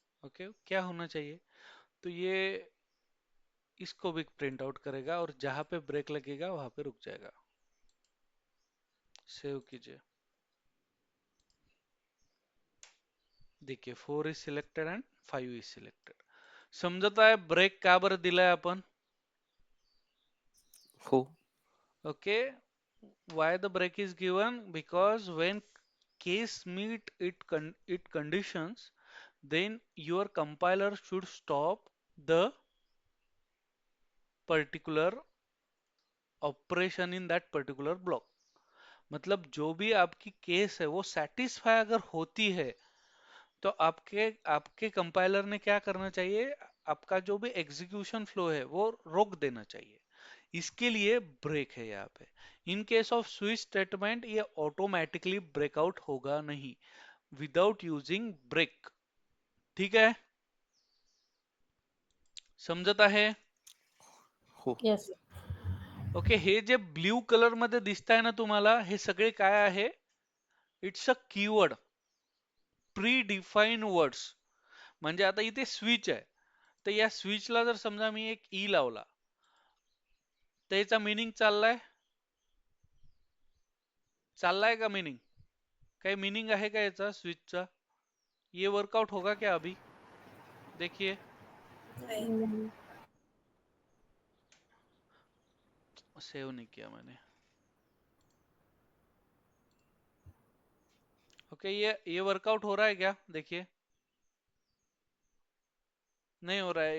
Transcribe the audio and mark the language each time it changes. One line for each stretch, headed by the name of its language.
Hindi: Okay, क्या होना चाहिए? तो ये इसको भी प्रिंट आउट करेगा और जहां पे ब्रेक लगेगा वहां पे रुक जाएगा. सेव कीजिए.
English: देखिए 4 is selected and 5 is selected.
Marathi: समजत आहे ब्रेक का बरं दिलाय आपण? हो.
English: Okay, why the break is given? Because when case meet it conditions, then your compiler should stop the particular operation in that particular block.
Hindi: मतलब जो भी आपकी केस है वो सेटिस्फाई अगर होती है तो आपके आपके कंपाइलर ने क्या करना चाहिए? आपका जो भी एग्जीक्यूशन फ्लो है वो रोक देना चाहिए. इसके लिए ब्रेक है यहाँ पे. In case off switch statement ये ऑटोमेटिकली ब्रेकआउट होगा नहीं विदाउट यूजिंग ब्रेक.
Marathi: ठीक है, समजत आहे? हो.
English: Yes.
Marathi: ओके, हे जे ब्ल्यू कलर मध्ये दिसत आहे ना तुम्हाला, हे सगळे काय आहे?
English: It's a keyword, predefine words.
Marathi: म्हणजे आता इथे स्विच आहे, तर या स्विचला जर समजा मी एक ई लावला तर याचा मिनिंग चाललाय का मीनिंग? काही मीनिंग आहे का याचा स्विचचा?
Hindi: ये वर्कआउट होगा क्या अभी? देखिए, Mm, सेव नहीं किया मैंने. ओके, ये वर्कआउट हो रहा है क्या? देखिए, नहीं हो रहा है.